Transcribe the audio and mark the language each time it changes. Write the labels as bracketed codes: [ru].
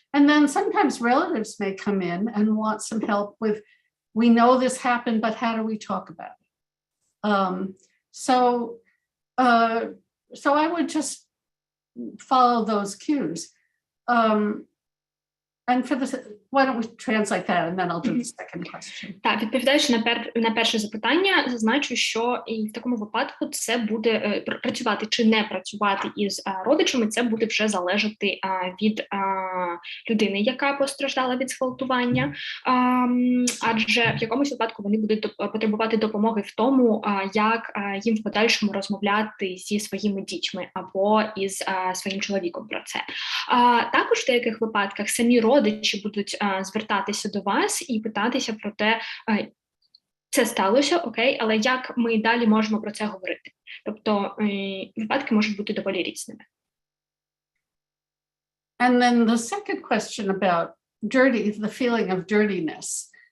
[en] And then sometimes relatives may come in and want some help with, we know this happened, but how do we talk about it? So I would just follow those cues. And for the, why don't we translate that and then I'll do the second question. [uk] Так, відповідаючи на перше запитання, зазначу, що і в такому випадку це буде працювати чи не працювати із родичами, це буде вже залежати від людини, яка постраждала від зґвалтування, адже в якомусь випадку вони будуть потребувати допомоги в тому, як їм в подальшому розмовляти зі своїми дітьми або із своїм чоловіком про це. Також в деяких випадках самі родичі будуть звертатися до вас і питатися про те, це сталося, окей, але як ми далі можемо про це говорити? Тобто випадки можуть бути доволі різними. [en] And then the second question about dirty, the feeling of dirtiness.